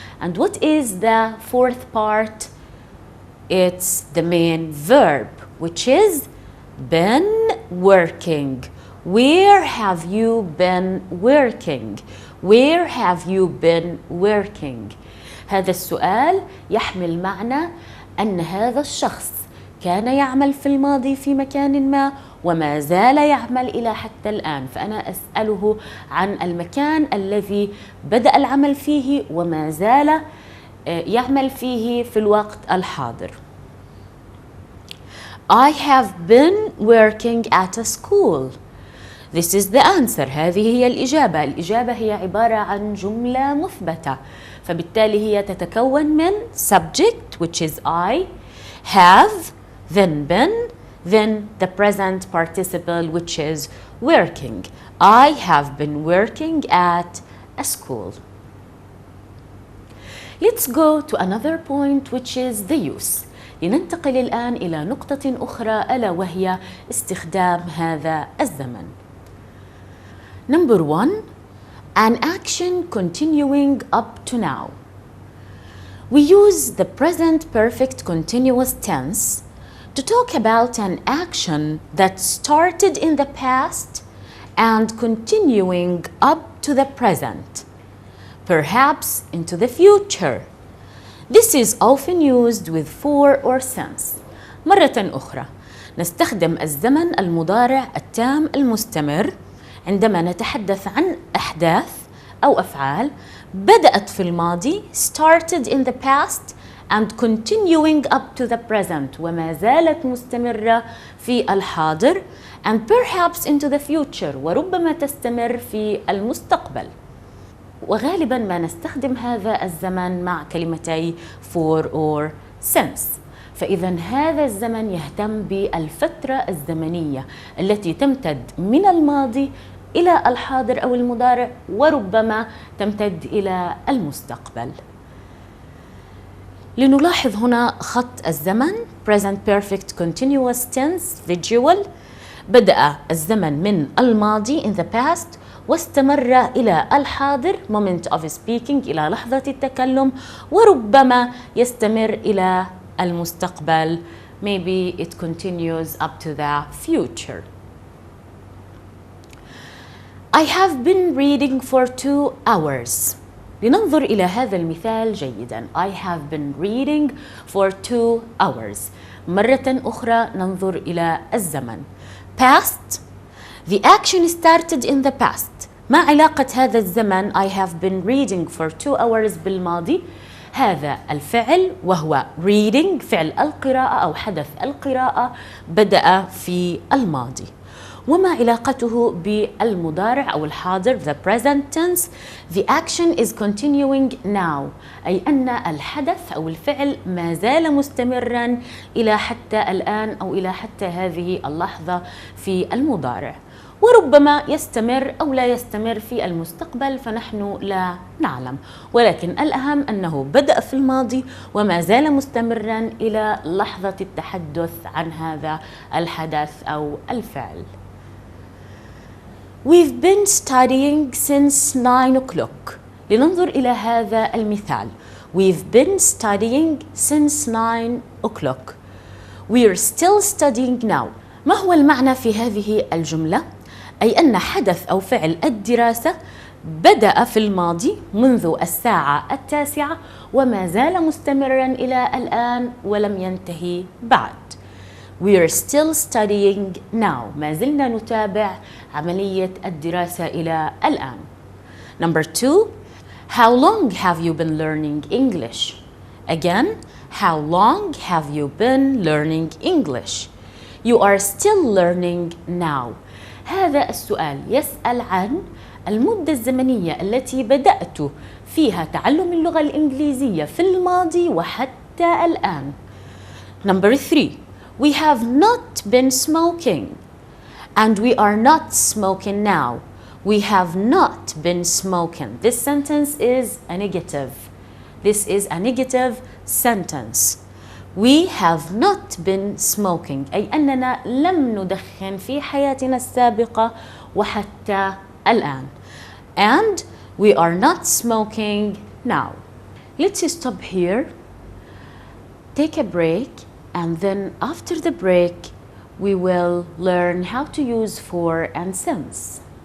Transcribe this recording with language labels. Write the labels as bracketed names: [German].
[English] And what is the fourth part? It's the main verb, which is been working. Where have you been working? Where have you been working? [Arabic] هذا السؤال يحمل معنى أن هذا الشخص كان يعمل في الماضي في مكان ما وما زال يعمل إلى حتى الآن، فأنا أسأله عن المكان الذي بدأ العمل فيه وما زال يعمل فيه في الوقت الحاضر. [English] I have been working at a school. This is the answer. [Arabic] هذه هي الإجابة. الإجابة هي عبارة عن جملة مثبتة، فبالتالي هي تتكون من [English] subject which is I, have, then been, then the present participle which is working. I have been working at a school. Let's go to another point which is the use. [Arabic] لننتقل الآن إلى نقطة أخرى ألا وهي استخدام هذا الزمن. [English] Number 1, an action continuing up to now. We use the present perfect continuous tense to talk about an action that started in the past and continuing up to the present, perhaps into the future. This is often used with for or since. [Arabic] مرة أخرى نستخدم الزمن المضارع التام المستمر عندما نتحدث عن أحداث أو أفعال بدأت في الماضي [English] started in the past and continuing up to the present [Arabic] وما زالت مستمرة في الحاضر [English] and perhaps into the future [Arabic] وربما تستمر في المستقبل. وغالبا ما نستخدم هذا الزمن مع كلمتي for or since. فإذا هذا الزمن يهتم بالفترة الزمنية التي تمتد من الماضي إلى الحاضر أو المضارع وربما تمتد إلى المستقبل. لنلاحظ هنا خط الزمن [English] present perfect continuous tense visual. [Arabic] بدأ الزمن من الماضي [English] in the past [Arabic] واستمر إلى الحاضر [English] moment of speaking [Arabic] إلى لحظة التكلم وربما يستمر إلى المستقبل [English] maybe it continues up to the future. I have been reading for 2 hours. [Arabic] لننظر إلى هذا المثال جيدا. [English] I have been reading for 2 hours. [Arabic] مرة أخرى ننظر إلى الزمن. Past. [English] The action started in the past. [Arabic] ما علاقة هذا الزمن [English] I have been reading for 2 hours [Arabic] بالماضي؟ هذا الفعل وهو reading فعل القراءة أو حدث القراءة بدأ في الماضي. وما علاقته بالمضارع أو الحاضر [English] the present tense؟ The action is continuing now [Arabic] أي أن الحدث أو الفعل ما زال مستمرا إلى حتى الآن أو إلى حتى هذه اللحظة في المضارع وربما يستمر أو لا يستمر في المستقبل فنحن لا نعلم ولكن الأهم أنه بدأ في الماضي وما زال مستمرا إلى لحظة التحدث عن هذا الحدث أو الفعل. [English] We've been studying since 9 o'clock. [Arabic] لننظر إلى هذا المثال. [English] We've been studying since 9 o'clock. We're still studying now. [Arabic] ما هو المعنى في هذه الجملة؟ أي أن حدث أو فعل الدراسة بدأ في الماضي منذ الساعة 9 وما زال مستمرا إلى الآن ولم ينتهي بعد. [English] We are still studying now. [Arabic] ما زلنا نتابع عملية الدراسة إلى الآن. [English] Number 2. How long have you been learning English? Again, how long have you been learning English? You are still learning now. [Arabic] هذا السؤال يسأل عن المدة الزمنية التي بدأت فيها تعلم اللغة الإنجليزية في الماضي وحتى الآن. [English] Number 3. We have not been smoking. And we are not smoking now. We have not been smoking. This sentence is a negative. This is a negative sentence. We have not been smoking. [Arabic] أي أننا لم ندخن في حياتنا السابقة وحتى الآن. [English] And we are not smoking now. Let's stop here. Take a break, and then after the break, we will learn how to use for and since.